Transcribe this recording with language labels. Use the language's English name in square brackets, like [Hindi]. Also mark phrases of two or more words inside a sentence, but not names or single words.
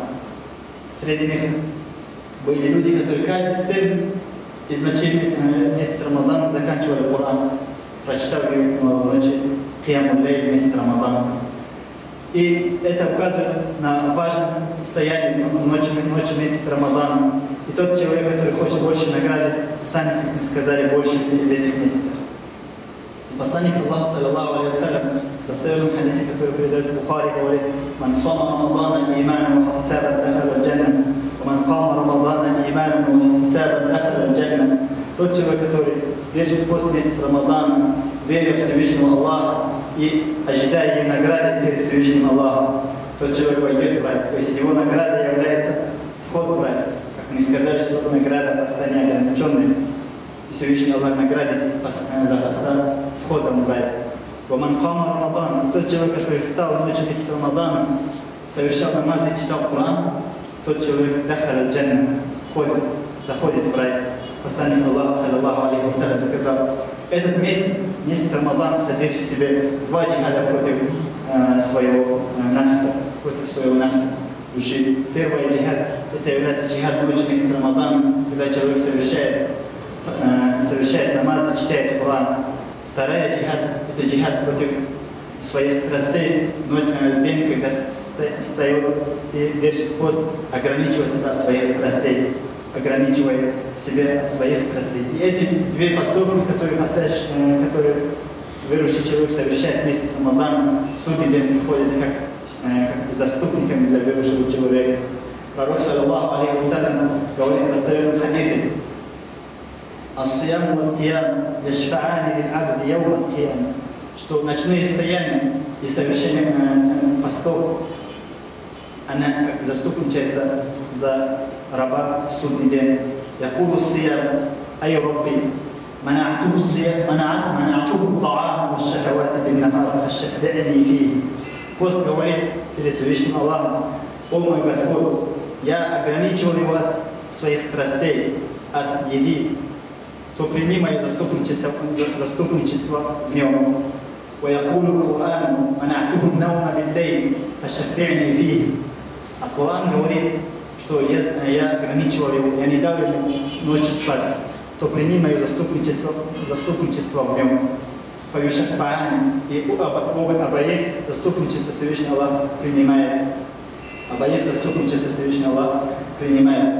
[Russian] Среди них были люди, которые каждые 7 из ночей месяца Рамадана заканчивали Коран, прочитав в ночи [Arabic] قيام الليل [Russian] месяца Рамадана. И это указывает на важность стояния ночи месяца Рамадана. И тот человек, который хочет больше награды, станет, как мы сказали, больше в этих месяцах. Посланник Аллаха, [Arabic] صلى الله عليه وسلم, [Russian] в достоверном хадисе, который передает Бухари, говорит: [Arabic] «من صام رمضان إيمانا واحتسابا دخل الجنة، ومن قام رمضان إيمانا واحتسابا دخل الجنة». [Russian] Тот человек, который держит пост месяца Рамадана, веря в Всевышнего Аллаха и ожидая ее награды перед Всевышним Аллахом, тот человек пойдет в рай. То есть его награда является вход в рай. Как мы сказали, что награда поста не ограниченная. И Всевышний Аллах наградит за поста входом в рай. [Arabic] «ومن قام رمضان», [Russian] тот человек, который встал в ночь месяца Рамадана, совершал намаз и читал Коран, тот человек [Arabic] دخل الجنة, [Russian] заходит в рай. Посланник Аллаха, [Arabic] صلى الله عليه وسلم, [Russian] сказал: этот месяц Рамадан содержит в себе 2 джихада против своего нафса, души. Первый джихад – это является джихад ночи месяца Рамадана, когда человек совершает намаз и читает Коран. Вторая джихад – это джихад против своих страстей, день, когда встает и держит пост, ограничивает себя от своих страстей. Ограничивая себя от своих страстей. И эти 2 поступки, которые верующий человек совершает в месяц Рамадана, в судный день приходят как заступниками для верующего человека. Пророк, [Arabic] صلى الله عليه وسلم, [Russian] говорит в достоверном хадисе: [Arabic] «الصيام والقيام يشفعان للعبد يوم القيامة», [Russian] что ночные стояния и совершение постов, она как заступничается за раба в судный день. [Arabic] «يقول الصيام أي رب منعته الصيام, منعته الطعام والشهوات بالنهار فشفعني فيه». [Russian] Пост говорит перед Всевышним Аллахом: «О мой Господь, я ограничивал его от своих страстей, от еды, то прими мое заступничество в нем». [Arabic] «ويقول القرآن, منعته النوم بالليل فشفعني فيه». [Russian] А Коран говорит, что я ограничивал его, я не дал ему ночью спать, то прими мое заступничество в нем. [Arabic] Фаюшафа'ани. [Russian] И обоих заступничество Всевышний Аллах принимает. Обоих заступничество Всевышний Аллах принимает.